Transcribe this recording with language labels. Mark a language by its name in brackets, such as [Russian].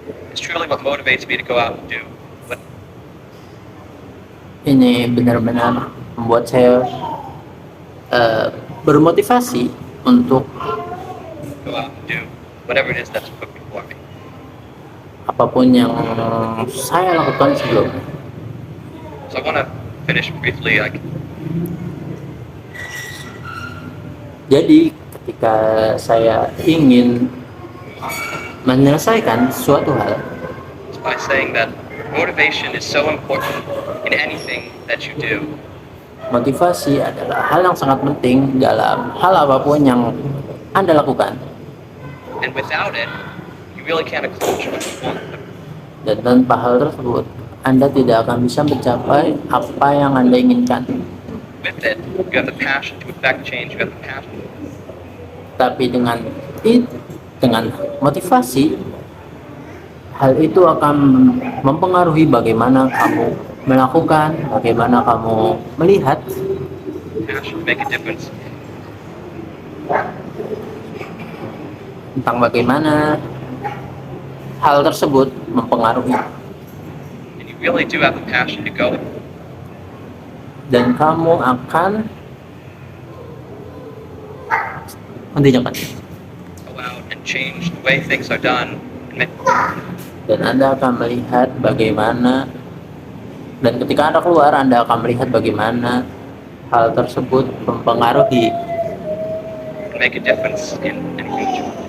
[English] it's truly what motivates me to go out and do. What [Indonesian] ini benar-benar membuat saya bermotivasi untuk [English] go out and do whatever it is that's put before me. [Indonesian] apapun yang saya lakukan sebelumnya. [English] So I want to finish briefly. [Indonesian] Jadi ketika saya ingin menyelesaikan suatu hal, [English] By saying that motivation is so important in anything that you do. [Indonesian] motivasi adalah hal yang sangat penting dalam hal apapun yang Anda lakukan. [English] And without it, you really can't accomplish what you want. [Indonesian] Dan tanpa hal tersebut, Anda tidak akan bisa mencapai apa yang Anda inginkan. [English] With it, you have the passion to affect change. You have the passion. [Indonesian] Tapi dengan motivasi, hal itu akan mempengaruhi bagaimana kamu melakukan, bagaimana kamu melihat, [English] Passion to make a difference. [Indonesian] tentang bagaimana hal tersebut mempengaruhi, [English] And you really do have the passion to go [Indonesian] dan kamu akan mengerjakan, [English] out and change the way things are done. And [Indonesian] dan Anda akan melihat bagaimana, dan ketika Anda keluar, Anda akan melihat bagaimana hal tersebut mempengaruhi [English] make a difference in anything.